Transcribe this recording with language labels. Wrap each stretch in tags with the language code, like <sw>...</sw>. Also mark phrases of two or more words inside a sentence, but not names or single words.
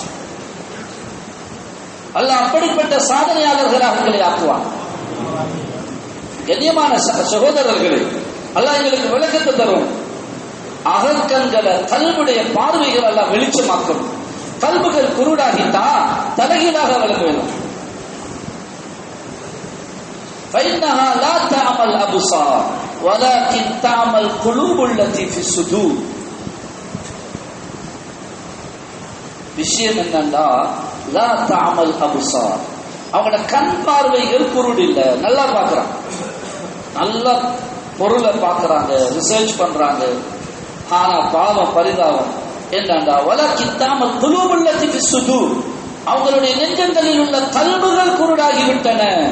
<ta>அல்லாஹ் அப்படிப்பட்ட சாதனையாளர்களாக எங்களை ஆக்குவான். கண்ணியமான சகோதரர்களே, அல்லாஹ் எங்களுக்கு விளக்கத்தை தரும். அகக்கண்களை, கல்வுடைய பார்வைகள் எல்லாம் வெளிச்சமாக்கும். கல்புகள் குருடாகிட்டா தலைகீழாக விளங்க வேண்டும்.</ta> <ar>فإنها لا تعمل الأبصار ولكن تعمل القلوب التي في الصدور.</ar> <ta>விஷயம் என்னன்னா,</ta> <ar>لا تعمى أبصار,</ar> <ta>அவங்களோட கண் பார்வைகள் குருடு இல்ல, நல்லா பார்க்கறாங்க, நல்ல பொருளை பார்க்கறாங்க, ரிசர்ச் பண்றாங்க. ஆனா பாவம், பரிதாபம் என்னண்டா,</ta> <ar>ولكن تعمى القلوب التي في الصدور,</ar> <ta>அவங்களுடைய நெஞ்சங்களில் உள்ள கல்புகள் குருடாகிவிட்டன.</ta>